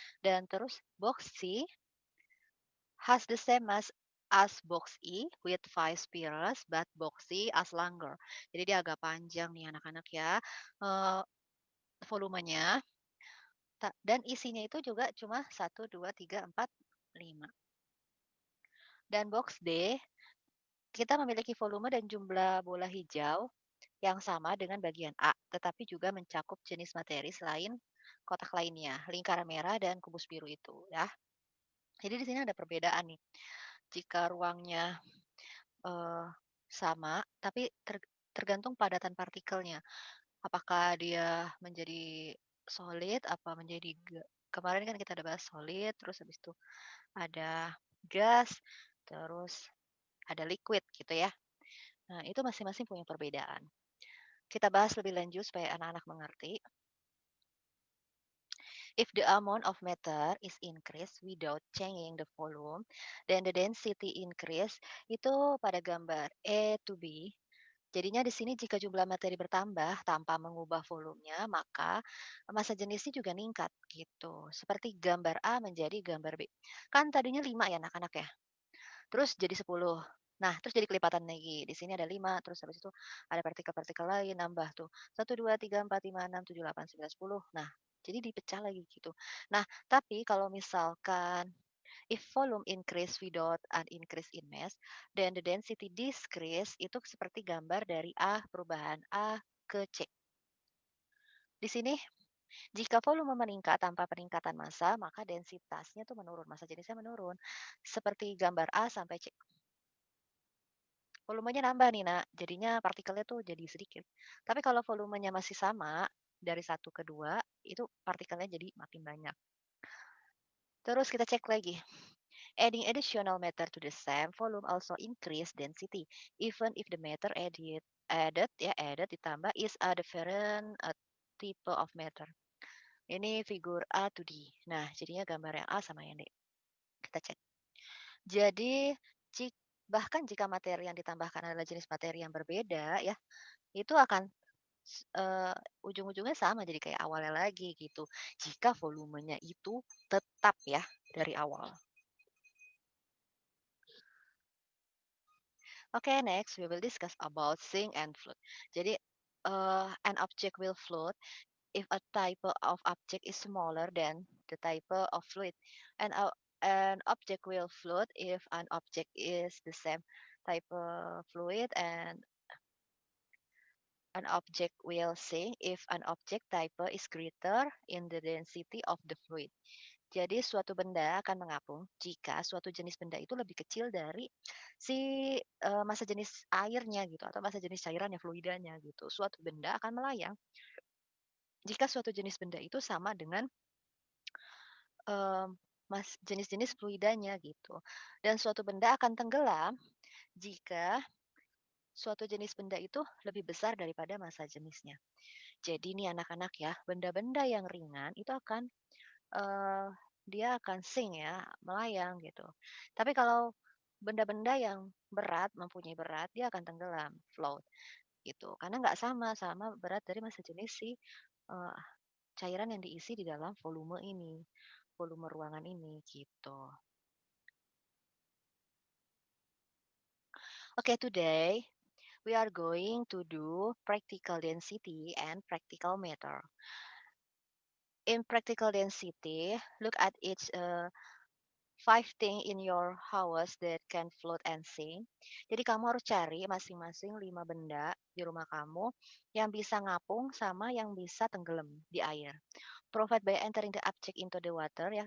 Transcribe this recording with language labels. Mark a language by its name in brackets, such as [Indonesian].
[Indonesian] Dan terus [English] box C has the same mass as box E with 5 spheres, but box C as longer. [Indonesian] Jadi dia agak panjang nih anak-anak ya. Volumenya dan isinya itu juga cuma 1, 2, 3, 4, 5. Dan box D, kita memiliki volume dan jumlah bola hijau yang sama dengan bagian A, tetapi juga mencakup jenis materi selain kotak lainnya, lingkaran merah dan kubus biru itu ya. Jadi di sini ada perbedaan nih. Jika ruangnya sama, tapi tergantung padatan partikelnya. Apakah dia menjadi solid, apa menjadi kemarin kan kita ada bahas solid, terus habis itu ada gas, terus ada liquid gitu ya. Nah, itu masing-masing punya perbedaan. Kita bahas lebih lanjut supaya anak-anak mengerti. [English] If the amount of matter is increased without changing the volume, then the density increase. [Indonesian] Itu pada gambar A [English] to B. [Indonesian] Jadinya di sini jika jumlah materi bertambah tanpa mengubah volumenya, maka massa jenisnya juga meningkat gitu. Seperti gambar A menjadi gambar B. Kan tadinya 5 ya anak-anak ya. Terus jadi 10. Nah, terus jadi kelipatan lagi. Di sini ada 5, terus habis itu ada partikel-partikel lain nambah tuh. 1, 2, 3, 4, 5, 6, 7, 8, 9, 10. Nah, jadi dipecah lagi gitu. Nah, tapi kalau misalkan [English] if volume increase without an increase in mass, then the density decrease [Indonesian] itu seperti gambar dari A, perubahan A ke C. Di sini, jika volume meningkat tanpa peningkatan massa, maka densitasnya tuh menurun, massa jenisnya menurun. Seperti gambar A sampai C. volumenya nambah nih, Nak, jadinya partikelnya tuh jadi sedikit. Tapi kalau volumenya masih sama, dari satu ke 2 itu partikelnya jadi makin banyak. [English] Terus kita cek lagi, adding additional matter to the same volume also increase density, even if the matter added [Indonesian] ditambah [English] is a different type of matter. [Indonesian] Ini figur A [English] to D. [Indonesian] Nah, jadinya gambar yang A sama yang D. Kita cek. Jadi, jik bahkan jika materi yang ditambahkan adalah jenis materi yang berbeda ya, itu akan ujung-ujungnya sama jadi kayak awalnya lagi gitu, jika volumenya itu tetap ya dari awal. [English] Okay, next we will discuss about sink and float. [Indonesian] Jadi, [English] an object will float if a type of object is smaller than the type of fluid, and an object will float if an object is the same type of fluid, and an object will sink if an object type is greater in the density of the fluid. [Indonesian] Jadi suatu benda akan mengapung jika suatu jenis benda itu lebih kecil dari si massa jenis airnya gitu atau massa jenis cairannya, fluidanya gitu. Suatu benda akan melayang jika suatu jenis benda itu sama dengan jenis-jenis fluidanya gitu. Dan suatu benda akan tenggelam jika suatu jenis benda itu lebih besar daripada massa jenisnya. Jadi nih anak-anak ya, benda-benda yang ringan itu akan Eee, dia akan sink ya, melayang gitu. Tapi kalau benda-benda yang berat, mempunyai berat, dia akan tenggelam, float gitu. Karena nggak sama sama berat dari massa jenis si, eee, cairan yang diisi di dalam volume ini, volume ruangan ini gitu. [English] Okay, today we are going to do practical density and practical matter. In practical density, look at each, 5 thing in your house that can float and sink. [Indonesian] Jadi kamu harus cari masing-masing 5 benda di rumah kamu yang bisa ngapung sama yang bisa tenggelam di air. [English] Provide by entering the object into the water ya.